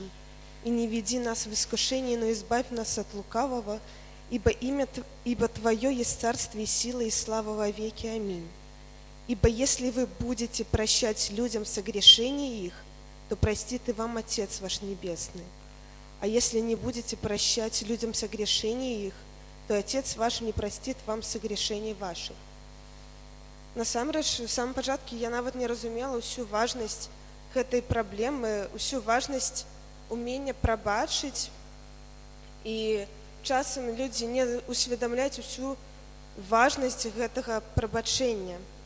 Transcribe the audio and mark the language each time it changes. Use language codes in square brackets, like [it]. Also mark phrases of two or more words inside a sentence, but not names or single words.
[ru] И не веди нас в искушение, но избавь нас от лукавого, ибо Твое есть царствие, сила и слава во веки. Аминь. Ибо если вы будете прощать людям согрешения их, то простит и вам Отец ваш Небесный. А если не будете прощать людям согрешения их, то Отец ваш не простит вам согрешений ваших». [be] Насамрэч, у самым пачатку я нават не разумела ўсю важнасць гэтай праблемы, усю важнасць умення прабачыць, і часам людзі не усведамляюць усю важнасць гэтага прабачэння.